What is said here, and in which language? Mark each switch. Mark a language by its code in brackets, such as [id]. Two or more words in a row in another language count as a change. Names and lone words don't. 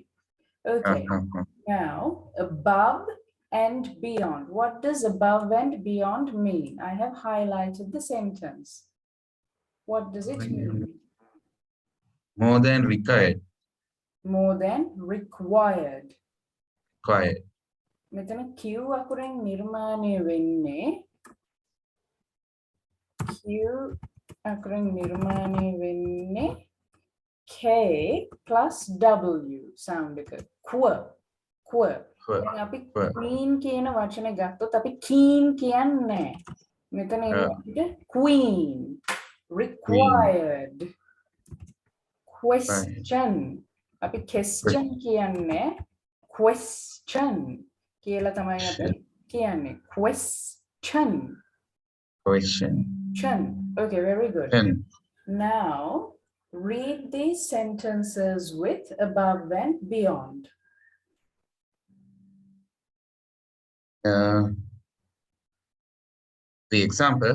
[en] Okay, now above and beyond. What does above and beyond mean? I have highlighted the sentence. What does it mean? More than required. More than required. Required. [si] මෙතන Q අකුරෙන් නිර්මාණය වෙන්නේ [en] K plus W sound [si] එක. Quir. දැන් අපි queen කියන වචනේ ගත්තොත් අපි keen කියන්නේ. මෙතන එන්නේ queen. Required. [en] Question. [si] අපි question කියන්නේ question කියලා තමයි අපි කියන්නේ. [en] Question. Okay, very good. Now read these sentences with above and beyond. The example.